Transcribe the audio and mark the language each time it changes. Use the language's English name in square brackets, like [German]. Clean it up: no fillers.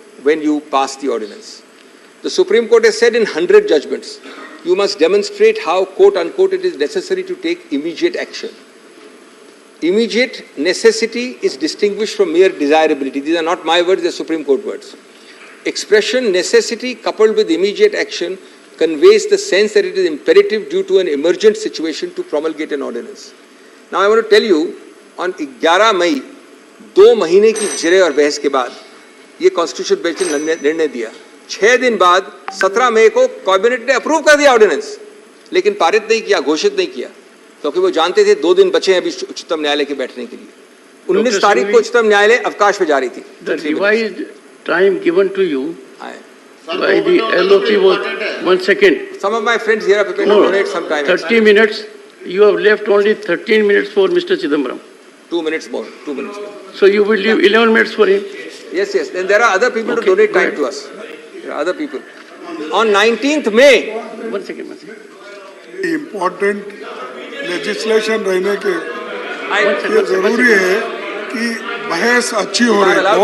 [English] when you pass the ordinance. The Supreme Court has said in 100 judgments, you must demonstrate how, quote unquote, it is necessary to take immediate action. Immediate necessity is distinguished from mere desirability. These are not my words, they are Supreme Court words. Expression necessity coupled with immediate action conveys the sense that it is imperative due to an emergent situation to promulgate an ordinance. Now I want to tell you, on [Hindi] 11 मई 2 महीने की जिरे और बहस के बाद ये constitution bench ने निर्णय दिया। 6 दिन बाद 17 मई को कैबिनेट ने अप्रूव कर दिया ऑर्डिनेंस, लेकिन पारित नहीं किया, घोषित नहीं किया, क्योंकि वो जानते थे 2 दिन बचे हैं अभी उच्चतम न्यायालय के बैठने के लिए। 19 तारीख को उच्चतम न्यायालय अवकाश पे जा रही थी। [English] The revised time given to you by the LOP was 1 second. Some of my friends here are prepared to donate some time. 30 minutes. You have left only 13 minutes for Mr. Chidambaram. 2 minutes more. 2 minutes more. So you will leave 11 minutes for him. Yes, yes. Then there are other people to donate time to us. There are other people. On 19th May. 1 second. [Hindi] Important legislation रहने के ये जरूरी है कि बहस अच्छी हो रही है।